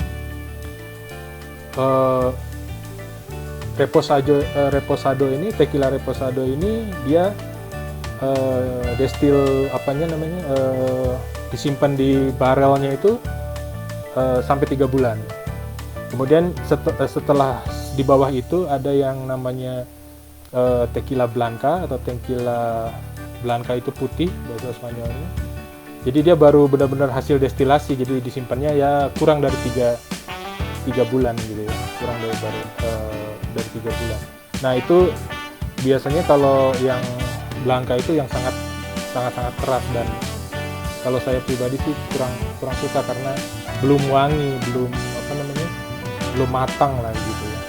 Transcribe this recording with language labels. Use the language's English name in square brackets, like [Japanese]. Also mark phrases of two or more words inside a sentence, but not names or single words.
[Indonesian] Tequila reposado ini dia disimpan di barelnya itu sampai 3 bulan. Kemudian setelah di bawah itu ada yang namanya tequila blanca, atau tequila blanca itu putih bahasa Spanyolnya. Jadi dia baru benar-benar hasil destilasi, jadi disimpannya ya kurang dari 3 bulan gitu ya, kurang dari 3 bulan. Nah, itu biasanya kalau yang blanca itu yang sangat keras, dan kalau saya pribadi sih kurang suka karena belum wangi, belum matang lah gitu ya.